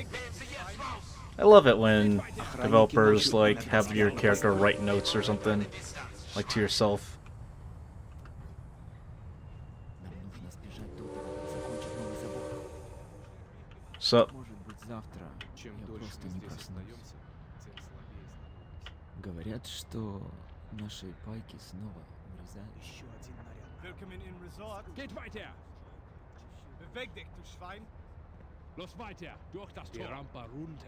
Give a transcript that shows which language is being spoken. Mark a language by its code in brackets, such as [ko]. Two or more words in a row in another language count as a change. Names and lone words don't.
[en] I love it when developers like have your character write notes or something, like to yourself. So, [ru] говорят, что наши пайки снова врезают. Еще один наряд. [de] Willkommen in Resort. Geht weiter! Beweg dich, du Schwein. Los weiter! Durch das Tor! Die Rampe runter!